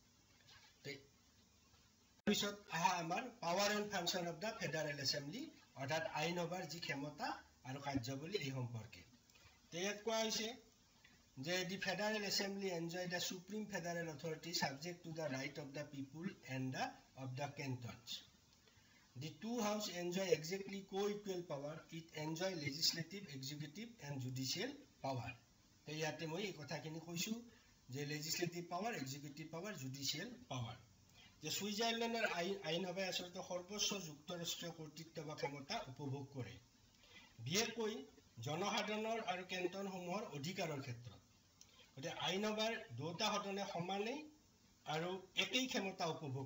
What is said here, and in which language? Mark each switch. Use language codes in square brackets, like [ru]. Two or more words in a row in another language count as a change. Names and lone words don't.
[as] তাৰপিছত আহা আমাৰ [en] power and function of the federal assembly [as] অৰ্থাৎ আইনসভাৰ যি ক্ষমতা আৰু কাৰ্যাৱলী এই সম্পৰ্কে ইয়াত কোৱা হৈছে যে [en] the federal assembly enjoy the supreme federal authority subject to the right of the people and of the cantons The two houses enjoy exactly co-equal power. It enjoy legislative, executive and judicial power. [as] ইয়াতে মই এই কথাখিনি কৈছোঁ যে [en] legislative power, executive power, judicial power. [as] যে ছুইজাৰলেণ্ডৰ আইনসভাই আচলতে সৰ্বোচ্চ যুক্তৰাষ্ট্ৰীয় কৰ্তৃত্ব বা ক্ষমতা উপভোগ কৰে বিশেষকৈ জনসাধাৰণৰ আৰু কেন্টনসমূহৰ অধিকাৰৰ ক্ষেত্ৰত গতিকে আইনসভাৰ দুটা সদনে সমানে আৰু একেই ক্ষমতা উপভোগ